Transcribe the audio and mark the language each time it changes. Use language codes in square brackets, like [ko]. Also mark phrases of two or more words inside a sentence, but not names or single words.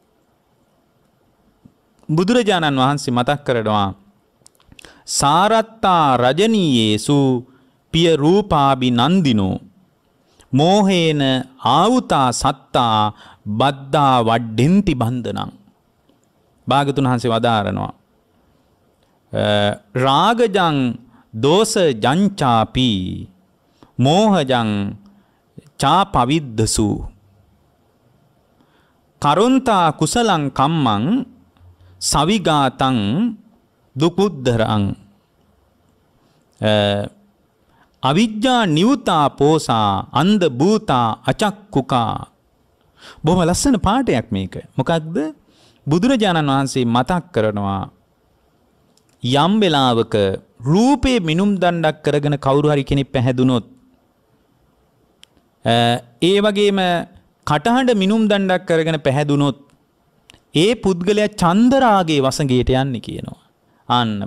[si] බුදුරජාණන් වහන්සේ මතක් කරනවා [pi] සාරත්තා රජනීයේසු පිය රූපාබි නන්දිනෝ මෝහේන ආවුතා සත්තා බද්දා වඩ්ඩෙන්ති බන්ධනං. [si] භාගතුන් වහන්සේ වදාරනවා [pi] රාගජං දෝස ජංචාපි මෝහජං චාපවිද්දසු කරුන්තා කුසලං කම්මං සවිගාතං දුකුද්දරං අවිජ්ජා නිවුතා පෝසා අන්ධ භූතා අචක්කුකා. [si] බොහොම ලස්සන පාඩයක් මේක. මොකක්ද? බුදුරජාණන් වහන්සේ මතක් කරනවා යම් වෙලාවක රූපේ මිනුම් දණ්ඩක් කරගෙන කවුරු හරි කෙනෙක් පැහැදුනොත් ඒ වගේම කටහඬ මිනුම් දණ්ඩක් කරගෙන පැහැදුනොත් ඒ පුද්ගලයා චන්දරාගේ වසඟයට යන්නේ කියනවා.